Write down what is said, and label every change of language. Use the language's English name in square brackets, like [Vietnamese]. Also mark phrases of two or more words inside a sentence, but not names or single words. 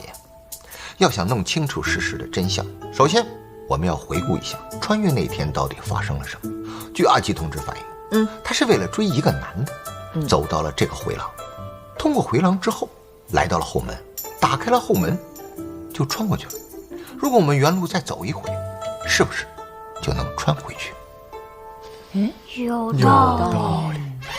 [Chinese] 要想弄清楚事實的真相，首先我們要回顧一下穿越那天到底發生了什麼。據阿基同志反映，他是為了追一個男的，走到了這個回廊，通過回廊之後，來到了後門，打開了後門，就穿過去了。如果我們原路再走一回，是不是就能穿回去？有道理。